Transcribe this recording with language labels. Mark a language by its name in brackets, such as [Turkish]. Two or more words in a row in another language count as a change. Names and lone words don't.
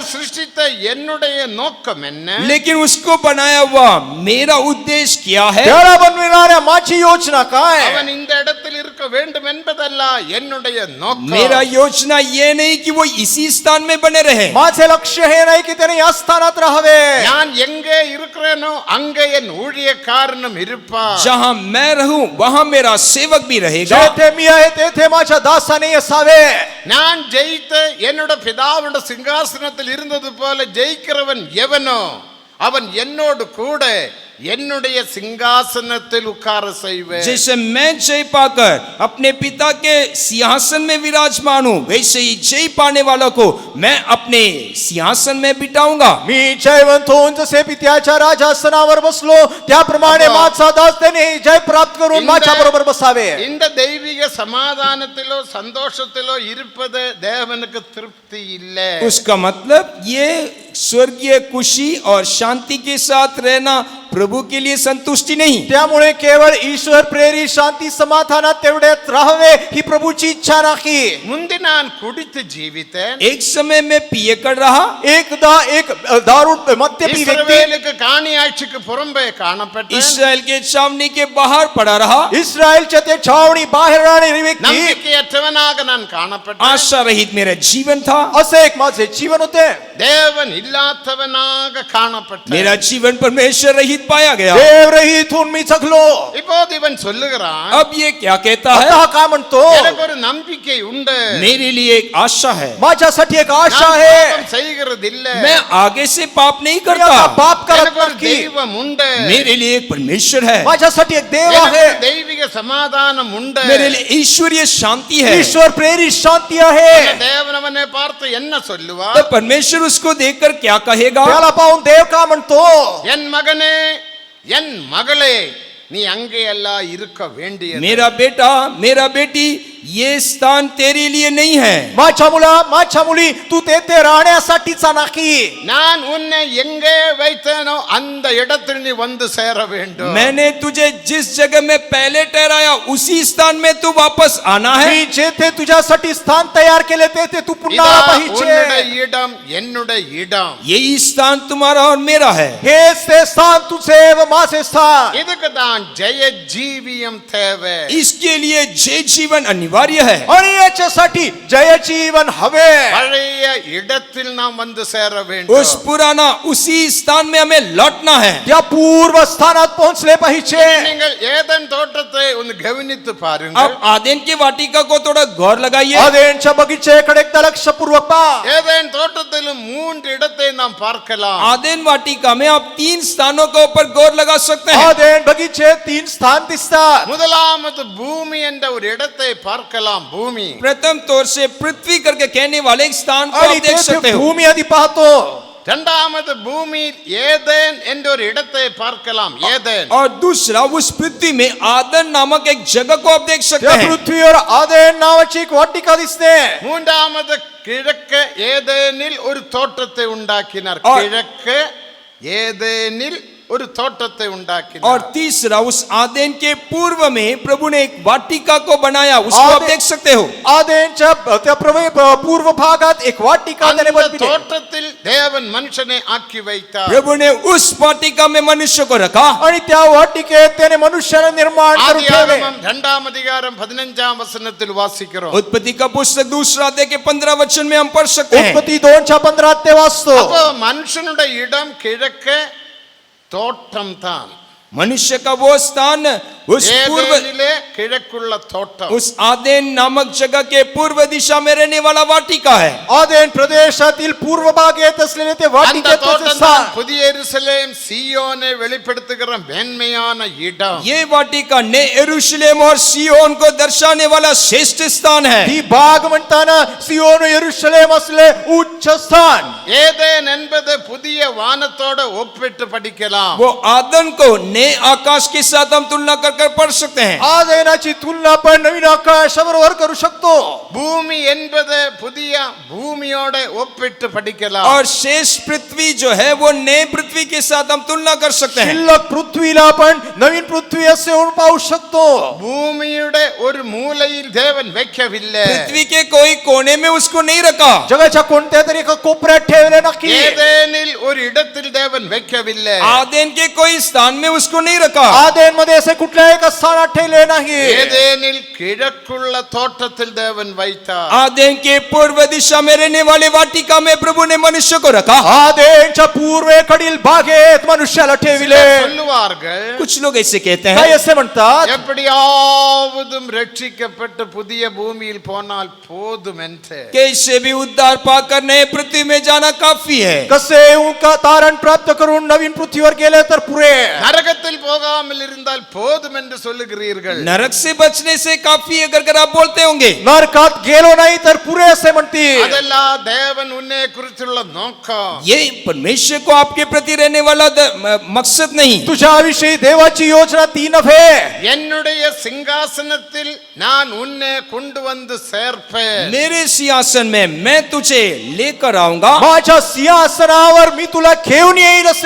[Tamil] சிருஷ்டித்த என்னுடைய நோக்கம் என்ன? [Hindi] लेकिन उसको बनाया हुआ मेरा उद्देश्य क्या है? [Marathi] त्याला बनविणाऱ्या माझी योजना काय? [Tamil] அவன் இந்த இடத்தில் இருக்க வேண்டும் என்பதல்ல என்னுடைய நோக்கம். [Hindi] मेरा योजना ये नहीं कि वो इसी स्थान में बने रहे. [Marathi] माझे लक्ष्य हे नाही की त्याने या स्थानात राहावे. [Tamil] நான் எங்கே இருக்கிறேனோ அங்கே என் ஊழியக்காரனும் இருப்பார். [Hindi] जहां मैं रहूं वहां मेरा सेवक भी रहेगा. [Marathi] जेथे मी आहे तेथे माझ्या दासाने असावे. [Tamil] நான் ஜெயித்த என்னோட பிதாவுடைய சிங்காசனத்தில் இருந்தது போல ஜெயிக்கிறவன் எவனோ அவன் என்னோடு கூட என்னுடைய சிங்காசனத்தில் உட்கார செய்வேன். [Hindi] जैसे मैं जय पाकर अपने पिता के सिंहासन में विराजमान हूँ, वैसे ही जय पाने वालों को मैं अपने सिंहासन में बिठाऊंगा. [Marathi] मी जयवंत होऊन जसे पित्याच्या राजासनावर बसलो त्याप्रमाणे माझा दास त्याने जय प्राप्त करून माझ्या बरोबर बसावे. [Tamil] இந்த தெய்வீக சமாதானத்திலோ சந்தோஷத்திலோ இருப்பது தேவனுக்கு திருப்தி இல்லை. [Hindi] उसका मतलब ये स्वर्गीय खुशी और शांति के साथ रहना प्रभु के लिए संतुष्टि नहीं. [Marathi] त्यामुळे केवळ ईश्वर प्रेरित शांती समाधानात तेवढ्यात राहावे ही प्रभूची इच्छा नाही. [Tamil] முந்தி நான் குடித்து ஜீவித்தேன். [Hindi] एक समय में पिए कर रहा, [Marathi] एकदा एक दारू मद्यपी व्यक्ती [Tamil] இஸ்ரவேலுக்கு காணியாட்சிக்கு புறம்பே காணப்பட்டேன். [Hindi] इसराइल के छावनी के बाहर पड़ा रहा, [Marathi] इस्रायलच्या ते छावणी बाहेर राहणारी व्यक्ती [Tamil] நம்பிக்கையற்றவனாக நான் காணப்பட்டேன். [Hindi] आशा रहित मेरा जीवन था, [Marathi] असे एक माझे जीवन होते. [Tamil] தேவன் இல்லாதவனாக காணப்பட்டேன். [Hindi] मेरा जीवन परमेश्वर रहित पाया गया. [Marathi] देव रहित होऊन मी जगलो. [Tamil] இப்போது இவன் சொல்லுகிறான், [Hindi] अब ये क्या कहता है? [Marathi] आता काय म्हणतो, [Tamil] எனக்கு ஒரு நம்பிக்கை உண்டு. [Hindi] मेरे लिए एक आशा है, [Marathi] माझ्यासाठी एक आशा [Tamil] நான் [Marathi] आहे. [Tamil] பாவம் செய்கிறதில்லை. [Hindi] मैं आगे से पाप नहीं [Marathi] मी [Hindi] करता. [Marathi] आता पाप करत [Tamil] எனக்கு ஒரு [Marathi] नाही. [Tamil] தெய்வம் உண்டு. [Hindi] मेरे लिए एक परमेश्वर है, [Marathi] माझ्यासाठी एक देव [Tamil] எனக்கு [Marathi] आहे. [Tamil] ஒரு தெய்வீக சமாதானம் உண்டு. [Hindi] मेरे लिए ईश्वरीय शांति है. [Marathi] ईश्वर प्रेरित शांती आहे. [Tamil] தேவன் அவனை பார்த்து என்ன சொல்லுவார்? [Hindi] तो परमेश्वर उसको देखकर क्या कहेगा? [Marathi] त्याला पाहून देव का म्हणतो, [Tamil] என் மகனே, என் மகளே, நீ அங்கே எல்லாம் இருக்க வேண்டியது. [Hindi] मेरा बेटा, मेरा बेटी, ये स्थान तेरे लिए नहीं है. [Marathi] माझ्या मुला, माझ्या मुली, तू तेथे राहण्यासाठीचा नाही. [Tamil] நான் உன்னை எங்கே வைத்தேனோ அந்த இடத்தில் நீ வந்து சேர வேண்டும். [Hindi] मैंने तुझे जिस जगह में पहले ठहराया उसी स्थान में तू वापस आना है. [Marathi] मी जेथे तुझ्यासाठी स्थान तयार केले तेथे तू पुन्हा [Tamil] இதா [Marathi] आला [Tamil] உன்னுடைய [Marathi] पाहिजे. [Tamil] இடம் என்னுடைய இடம். [Hindi] यही स्थान तुम्हारा और मेरा है. [Marathi] हेच ते स्थान तुझे व माझे स्थान. [Tamil] இதுக்கு தான் ஜெய ஜீவியம் தேவை. [Hindi] इसके लिए जय जीवन अनिवार्य है. [Marathi] आणि याच्यासाठी जय जीवन हवे. [Tamil] பழைய இடத்தில் நாம் வந்து சேர வேண்டும். [Hindi] उस पुराना उसी स्थान में हमें लौटना है. [Marathi] त्या पूर्व स्थानात पोहोचले पाहिजे. [Tamil] நீங்கள் ஏதேன் தோட்டத்தை ഒന്ന് கவனித்து [Hindi] अब [Tamil] பாருங்கள். [Hindi] आदेन की वाटिका को थोड़ा गौर लगाइए. [Marathi] आदेनच्या बगीचेकडे एकदा लक्षपूर्वक पहा. [Tamil] ஏதேன் தோட்டத்தில் 3 இடத்தை நாம் பார்க்கலாம். [Hindi] आदेन वाटिका में आप 3 स्थानों के ऊपर गौर लगा सकते हैं. [Marathi] आदेन बगीचे 3 स्थान दिसतात. [Tamil] முதலாவது பூமி என்ற ஒரு இடத்தை பார்க்கலாம். பூமி. [Hindi] प्रथम तौर से पृथ्वी करके कहने वाले एक स्थान को [Marathi] आणि [Hindi] आप देख सकते [Marathi] तेथे [Hindi] हो. [Marathi] भूमी आधी पाहतो. [Tamil] இரண்டாவது பூமி ஏதேன் என்ற ஒரு இடத்தை பார்க்கலாம். ஏதேன். [Hindi] और दूसरा उस पृथ्वी में आदन नामक एक जगह को आप देख सकते [Marathi] त्या [Hindi] हैं. [Marathi] पृथ्वीवर आदेन नावाची एक वाटिका दिसते. [Tamil] மூன்றாவது கிழக்கு ஏதேனில் ஒரு தோட்டத்தை உண்டாக்கினார். [Hindi] और- [Tamil] கிழக்கு ஏதேனில் ஒரு தோட்டத்தை [Hindi] और [Tamil] உண்டாக்கினார். [Hindi] तीसरा उस आदेन के पूर्व में प्रभु ने एक वाटिका को बनाया, उसको आप आदेन- देख सकते हो. [Marathi] आदेनच्या त्या पूर्व भागात एक वाटिका त्याने [Tamil] அந்த [Marathi] बनविली. [Tamil] தோட்டத்தில் தேவன் மனுஷனை ஆக்கி வைத்தார். [Hindi] प्रभु ने उस वाटिका में मनुष्य को रखा. [Marathi] आणि त्या वाटिकेत त्याने मनुष्याला निर्माण करून ठेवले. [Tamil] ஆதியாகமம் 2ஆம் அதிகாரம் 15ஆம் வசனத்தில் வாசிக்கிறோம். [Hindi] उत्पत्ति का पुस्तक दूसरा अध्याय के 15 वचन में हम पढ़ सकते हैं. [Marathi] उत्पत्ती 2:15 ते वाचतो. [Tamil] அப்போ மனுஷனுடைய இடம் கிழக்கு தோட்டம் தான். [Hindi] मनुष्य का वो स्थान उस पूर्व [Tamil] ஏதேனிலே கிழக்குள்ள தோட்டம். [Hindi] उस आदेन नामक जगह के पूर्व दिशा में रहने वाला वाटिका है. [Marathi] आदेन प्रदेशातील पूर्व भागेत असलेले ते [Tamil] அந்த [Marathi] वाटिकेचे [Tamil] தோட்டம் [Marathi] स्थान. [Tamil] தான் புதிய எருசலேம் சீயோனை வெளிப்படுத்துகிற மேன்மையான இடம். [Hindi] ये वाटिका ने यरूशलेम और सियोन को दर्शाने वाला श्रेष्ठ स्थान है. [Marathi] ही भाग म्हणताना सियोन यरूशलेम असले उच्च स्थान. [Tamil] ஏதேன் என்பது புதிய வானத்தோட ஒப்பிட்டு படிக்கலாம். [Hindi] वो आदन को नए आकाश के साथ हम तुलना कर पढ़ सकते हैं. [Marathi] आदेनाची तुलना आपण नवीन आकाशाबरोबर करू शकतो. [Tamil] பூமி என்பது புதிய பூமியோட ஒப்பிட்டு படிக்கலாம். [Hindi] और शेष पृथ्वी जो है वो नए पृथ्वी के साथ हम तुलना कर सकते हैं. [Marathi] शिल्लक पृथ्वीला आपण नवीन पृथ्वी असे होऊन पाहू शकतो. [Tamil] பூமியுடைய ஒரு மூலையில் தேவன் வைக்கவில்லை. [Hindi] पृथ्वी के कोई कोने में उसको नहीं रखा. [Marathi] जगाच्या कोणत्या तरी एका कोपऱ्यात ठेवले नक्की. [Tamil] ஏதேனில் ஒரு இடத்தில் தேவன் வைக்கவில்லை. [Hindi] आदेन के कोई स्थान में उसको उसको नहीं रखा। [Marathi] आदेनमध्ये असे कुठल्याही एका स्थानात ठेवले नाही. [Tamil] ஏதேனில் கிழக்குள்ள தோட்டத்தில் தேவன் வைத்தார். [Hindi] आदेन के पूर्व दिशा में रहने वाले वाटिका में प्रभु ने मनुष्य को रखा। [Marathi] आदेनच्या पूर्वेकडील बागेत मनुष्याला ठेविले. [Tamil] சிலர் சொல்லுவார்கள், [Hindi] कुछ लोग ऐसे कहते [Marathi] काही [Hindi] हैं, [Marathi] असे म्हणतात, [Tamil] எப்படியாவதும் ரட்சிக்கப்பட்டு புதிய பூமியில் போனால் போதும் என்று. [Hindi] कैसे भी उद्धार पाकर नए पृथ्वी में जाना काफी है। [Marathi] कसे उनका तारण प्राप्त करून नवीन पृथ्वीवर गेले तर पुरे. [Tamil] நரகத்தில் போகாமல் இருந்தால் போதும் என்று சொல்லுகிறீர்கள். [Hindi] नरक से बचने से काफी है अगर आप बोलते होंगे। [Marathi] नरकात गेलो नाही तर पुरे असे म्हणतील. [Tamil] அதெல்லாம் தேவன் உன்னை குறித்துள்ள நோக்கம். [Hindi] ये परमेश्वर को आपके प्रति रहने वाला मकसद नहीं। [Marathi] तुझ्याविषयी देवाची योजना ती नव्हे. [Tamil] என்னுடைய சிங்காசனத்தில் நான் உன்னை கொண்டு வந்து சேர்ப்பேன். [Hindi] मेरे सिंहासन में मैं तुझे लेकर आऊंगा। [Marathi] माझ्या सिंहासनावर मी तुला घेऊन येईल असे